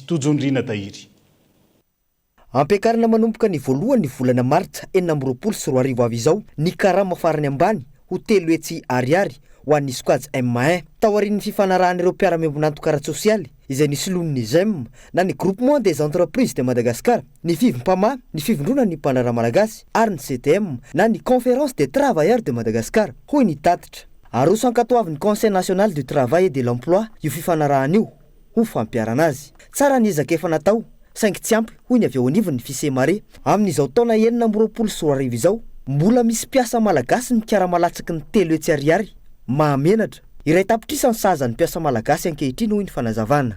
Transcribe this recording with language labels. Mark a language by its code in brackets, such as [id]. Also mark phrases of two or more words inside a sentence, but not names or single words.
[mg] Tojondrina tahiry. Ampiakarina manomboka ny voalohany volana Martsa 2024 avy izao ny karama farany ambany ho 3 hetsy ariary ho an'ny squad M1 taorian'ny fifanarahan'ireo mpiara-miombonantoka ara-tsosialy izay nisolonin'ny GEM na ny groupement des entreprises de Madagascar, ny fivimpama, ny fivondrona ny mpanara malagasy ary ny CTM na ny conférence des travailleurs de Madagascar hoy ny tatitra. Aroso ankatoavin'ny Conseil national du travail et de l'emploi io fifanarahana io ho fampiarana azy. Tsara ny ezaka efa natao saingy tsy ampy hoy ny avy ao anivon'ny fisemare amin'izao taona 2024 izao mbola misy mpiasa malagasy mikara-malatsaky ny 3 hetsy ariary mahamenatra. Iray tapitrisa ny sahazan'ny mpiasa malagasy ankehitriny hoy ny fanazavana.